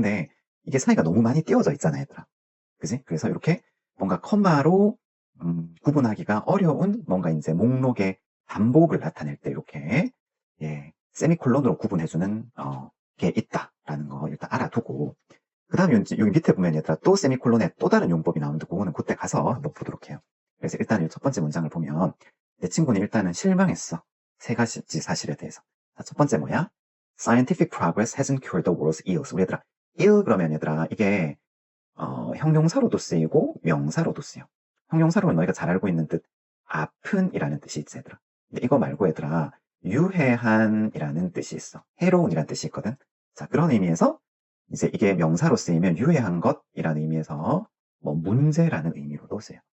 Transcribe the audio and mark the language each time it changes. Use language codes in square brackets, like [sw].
[ko] 근데 이게 사이가 너무 많이 띄워져 있잖아 얘들아, 그지? 그래서 이렇게 뭔가 컴마로 구분하기가 어려운 뭔가 이제 목록의 반복을 나타낼 때 이렇게 세미콜론으로 구분해주는 게 있다라는 거 일단 알아두고, 그 다음에 여기 밑에 보면 얘들아 또 세미콜론에 또 다른 용법이 나오는데 그거는 그때 가서 한번 보도록 해요. 그래서 일단 첫 번째 문장을 보면 내 친구는 일단은 실망했어. 세 가지 사실에 대해서. 자, 첫 번째 뭐야? [en] Scientific progress hasn't cured the world's ills. [ko] 우리 얘들아 ill 그러면 얘들아 이게 형용사로도 쓰이고 명사로도 쓰여. 형용사로는 너희가 잘 알고 있는 뜻 아픈이라는 뜻이 있지 얘들아. 근데 이거 말고 얘들아 유해한이라는 뜻이 있어. 해로운이라는 뜻이 있거든. 자, 그런 의미에서 이제 이게 명사로 쓰이면 유해한 것이라는 의미에서 뭐 문제라는 의미로도 쓰여요.